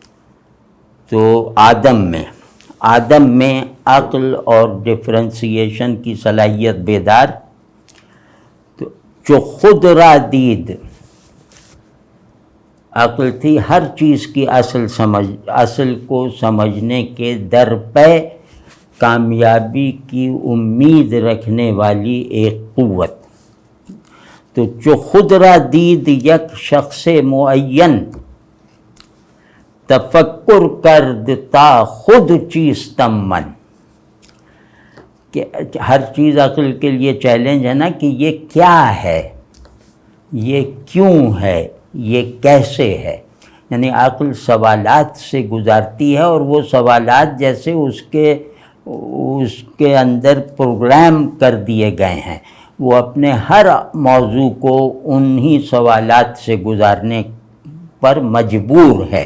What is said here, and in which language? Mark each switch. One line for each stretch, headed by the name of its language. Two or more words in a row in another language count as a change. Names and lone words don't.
Urdu: تو آدم میں عقل اور ڈفرینسیشن کی صلاحیت بیدار،
Persian: تو جو خود را دید
Urdu: عقل تھی، ہر چیز کی اصل کو سمجھنے کے در پہ کامیابی کی امید رکھنے والی ایک قوت۔
Persian: تو جو خود را دید یک شخص معین، تفکر کرد تا خود چیستم من۔
Urdu: کہ ہر چیز عقل کے لیے چیلنج ہے نا، کہ یہ کیا ہے، یہ کیوں ہے، یہ کیسے ہے۔ یعنی عقل سوالات سے گزارتی ہے، اور وہ سوالات جیسے اس کے اندر پروگرام کر دیے گئے ہیں، وہ اپنے ہر موضوع کو انہی سوالات سے گزارنے پر مجبور ہے۔